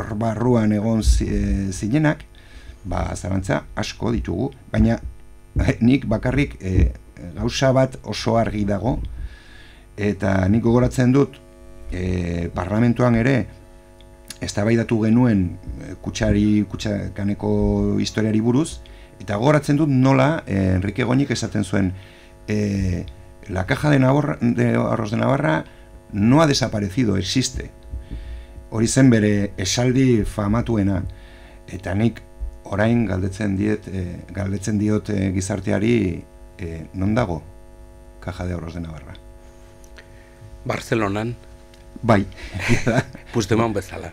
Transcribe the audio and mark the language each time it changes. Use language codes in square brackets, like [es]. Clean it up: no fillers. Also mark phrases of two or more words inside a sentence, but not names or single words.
[eu] barruan egon zinenak, zalantza asko ditugu, baina nik bakarrik gauza bat oso argi dago, eta nik gogoratzen dut parlamentuan ere eztabaidatu genuen kutxakaneko historiari buruz, eta gogoratzen dut nola Enrique Goñik esaten zuen [es] la caja de ahorros de Navarra no ha desaparecido, existe. [eu] hori zen bere esaldi famatuena, eta nik orain galdetzen diot gizarteari non dago Caja de Ahorros de Navarra. Barcelonan. Bai. Puigdemont bezala.